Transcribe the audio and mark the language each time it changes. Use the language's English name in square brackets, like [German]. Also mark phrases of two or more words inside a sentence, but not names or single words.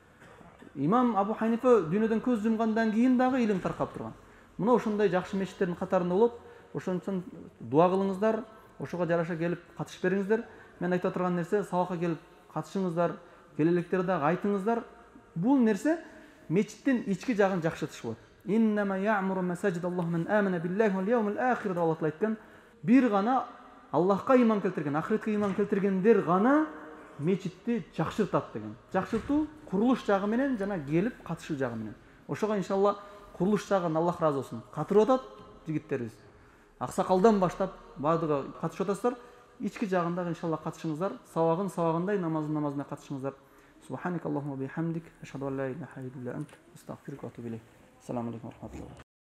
[Kyrgyz] Имам Абу Ханифа дүйнөдөн көз жумгандан кийин дагы илим таркап турган. Мына ошондой жакшы мечиттердин катарында болот. Ошон үчүн дуа кылыңыздар, ошого жараша келип катышып бериңиздер. Мен айта турган нерсе, сабакка келип катышыңыздар, келелектерди дагы айтыңыздар. Бул нерсе мечиттин ички жагын жакшыртыш болот. [Arabic] إنما يعمر مساجد الله من آمن بالله واليوم الآخر [Kyrgyz] деп Аллах айткан. Бир гана Аллахка иман келтирген, ахиретке иман келтиргендер гана мечитти жакшыртат деген. Жакшыртуу курулуш жагы менен жана келип катышуу жагы менен. Ошого иншалла курулуш жагын Аллах разы болсун. Катырып атат жигиттерибиз. Аксакалдан баштап баардыгы катышып атасыздар. Ички жагында иншалла катышыңыздар. Сабагындай, намазына катышыңыздар. [Arabic] سبحانك اللهم وبحمدك أشهد أن لا إله إلا أنت أستغفرك وأتوب إليك. السلام عليكم ورحمة الله.